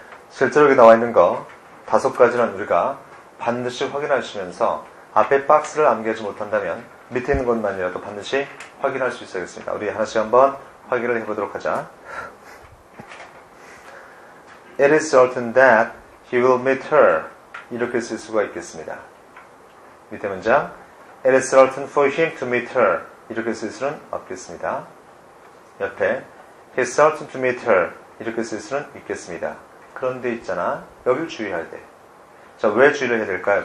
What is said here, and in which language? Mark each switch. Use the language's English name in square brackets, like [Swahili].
[Korean] 실제로 여기 나와 있는 거 5가지는 우리가 반드시 확인하시면서 앞에 박스를 암기하지 못한다면 밑에 있는 것만이라도 반드시 확인할 수 있어야겠습니다. 우리 하나씩 한번 확인을 해보도록 하자. [English] It is certain that he will meet her. [Korean] 이렇게 쓸 수가 있겠습니다. 밑에 문장. [English] It is certain for him to meet her. [Korean] 이렇게 쓸 수는 없겠습니다. 옆에 [English] He is certain to meet her. [Korean] 이렇게 쓸 수는 있겠습니다. 그런데 있잖아. 여길 주의해야 돼. 자, 왜 주의를 해야 될까요?